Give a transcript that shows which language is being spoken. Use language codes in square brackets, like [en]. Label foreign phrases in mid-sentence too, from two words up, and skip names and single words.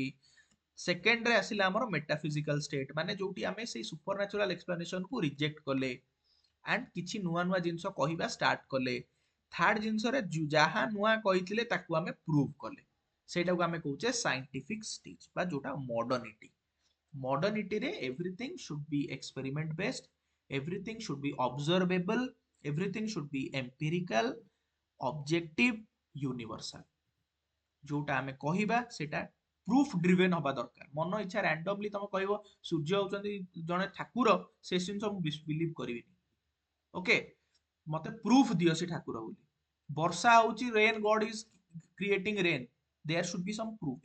[or] ସେକେଣ୍ଡରେ ଆସିଲା ଆମର [en] metaphysical state, [or] ମାନେ ଯୋଉଠି ଆମେ ସେଇ [en] super natural explanation [or] କୁ ରିଜେକ୍ଟ କଲେ ଆଣ୍ଡ କିଛି ନୂଆ ନୂଆ ଜିନିଷ କହିବା ଷ୍ଟାର୍ଟ କଲେ। ଥାର୍ଡ ଜିନିଷରେ ଯାହା ନୂଆ କହିଥିଲେ ତାକୁ ଆମେ ପ୍ରୁଭ କଲେ, ସେଇଟାକୁ ଆମେ କହୁଛେ [en] scientific stage [or] ବା ଯୋଉଟା ମଡର୍ନିଟି। [en] ମଡର୍ନିଟିରେ everything should be experiment based, everything should be observable, everything should be empirical, objective, universal। [or] ଯୋଉଟା ଆମେ କହିବା ସେଟା [en] proof driven [or] ହବା ଦରକାର। ମନ ଇଚ୍ଛା ରାଣ୍ଡମଲି ତମେ କହିବ ସୂର୍ଯ୍ୟ ହଉଛନ୍ତି ଜଣେ ଠାକୁର, ସେ ଜିନିଷ ମୁଁ ବିଲିଭ କରିବିନି। ଓକେ, ମତେ ପ୍ରୁଫ ଦିଅ ସେ ଠାକୁର ବୋଲି। ବର୍ଷା ହଉଛି, [en] rain god is creating rain, there should be some proof.